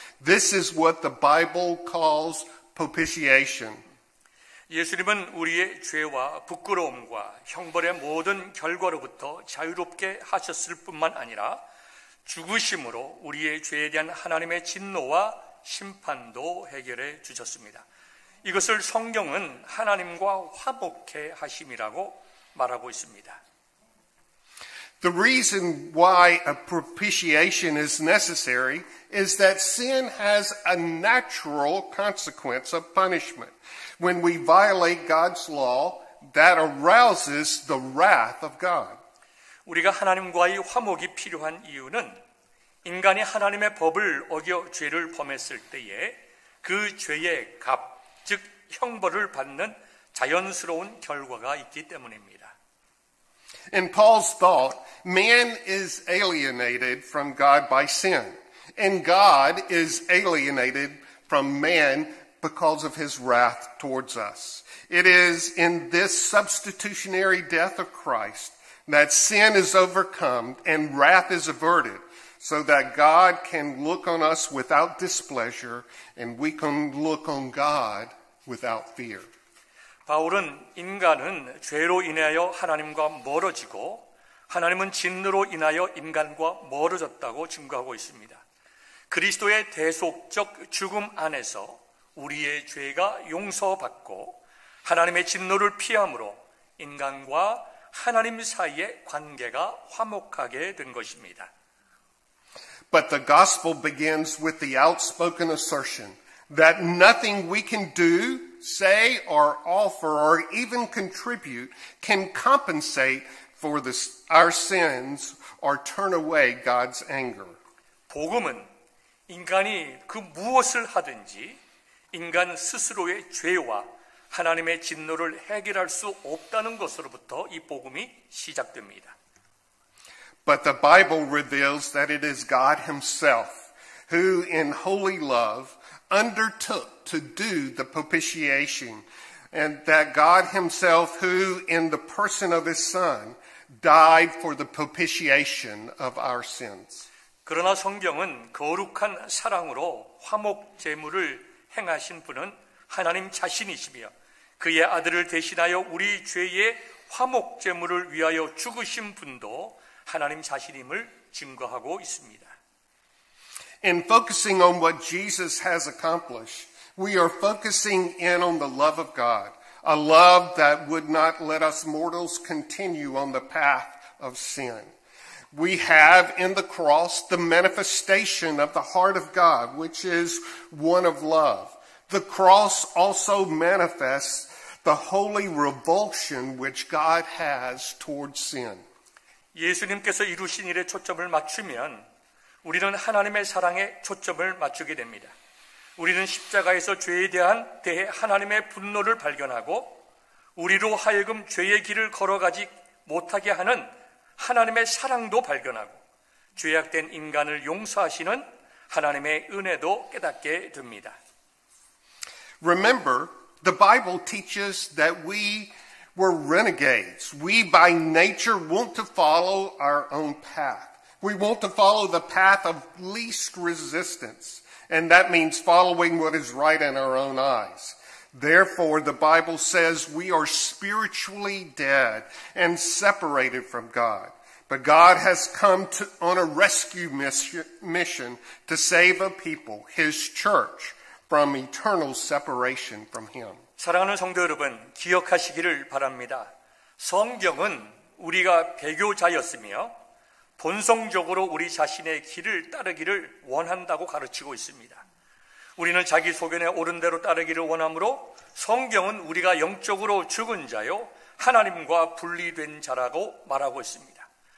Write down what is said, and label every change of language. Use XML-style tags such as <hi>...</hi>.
<en>This is what the Bible calls propitiation.</en> <ko>예수님은 우리의 죄와 부끄러움과 형벌의 모든 결과로부터 자유롭게 하셨을 뿐만 아니라 죽으심으로 우리의 죄에 대한 하나님의 진노와 심판도 해결해 주셨습니다. 이것을 성경은 하나님과 화목해 하심이라고 말하고 있습니다.</ko> <en>The reason why a propitiation is necessary is that sin has a natural consequence of punishment. When we violate God's law, that arouses the wrath of God.</en> <ko>우리가 하나님과의 화목이 필요한 이유는 인간이 하나님의 법을 어겨 죄를 범했을 때에 그 죄의 값, 즉 형벌을 받는 자연스러운 결과가 있기 때문입니다.</ko> <en>In Paul's thought, man is alienated from God by sin, and God is alienated from man because of his wrath towards us. It is in this substitutionary death of Christ that sin is overcome and wrath is averted, so that God can look on us without displeasure and we can look on God without fear.</en> <ko>바울은 인간은 죄로 인하여 하나님과 멀어지고 하나님은 진노로 인하여 인간과 멀어졌다고 증거하고 있습니다. 그리스도의 대속적 죽음 안에서 우리의 죄가 용서받고 하나님의 진노를 피함으로 인간과 하나님 사이의 관계가 화목하게 된 것입니다.</ko> <en>But the gospel begins with the outspoken assertion that nothing we can do, say, or offer, or even contribute can compensate for our sins or turn away God's anger.</en> <ko>복음은 인간이 그 무엇을 하든지 인간 스스로의 죄와 하나님의 진노를 해결할 수 없다는 것으로부터 이 복음이 시작됩니다.</ko> <en>But the Bible reveals that it is God himself who in holy love undertook to do the propitiation, and that God himself who in the person of his Son died for the propitiation of our sins.</en> <ko>그러나 성경은 거룩한 사랑으로 화목 제물을 행하신 분은 하나님 자신이시며 그의 아들을 대신하여 우리 죄의 화목 제물을 위하여 죽으신 분도 하나님 자신임을 증거하고 있습니다.</ko> <en>In focusing on what Jesus has accomplished, we are focusing in on the love of God, a love that would not let us mortals continue on the path of sin. We have in the cross the manifestation of the heart of God, which is one of love. The cross also manifests the holy revulsion which God has towards sin.</en> <ko>예수님께서 이루신 일에 초점을 맞추면 우리는 하나님의 사랑에 초점을 맞추게 됩니다. 우리는 십자가에서 죄에 대해 하나님의 분노를 발견하고 우리로 하여금 죄의 길을 걸어가지 못하게 하는 하나님의 사랑도 발견하고 죄악된 인간을 용서하시는 하나님의 은혜도 깨닫게 됩니다.</ko> <en>Remember, the Bible teaches that we were renegades. We by nature want to follow our own path. We want to follow the path of least resistance, and that means following what is right in our own eyes. Therefore, the Bible says we are spiritually dead and separated from God. But God has come on a rescue mission to save a people, His church, from eternal separation from Him.</en> <ko>사랑하는 성도 여러분, 기억하시기를 바랍니다. 성경은 우리가 배교자였으며 본성적으로 우리 자신의 길을 따르기를 원한다고 가르치고 있습니다. 우리는 자기 소견에 옳은 대로 따르기를 원하므로 성경은 우리가 영적으로 죽은 자요 하나님과 분리된 자라고 말하고 있습니다.</ko>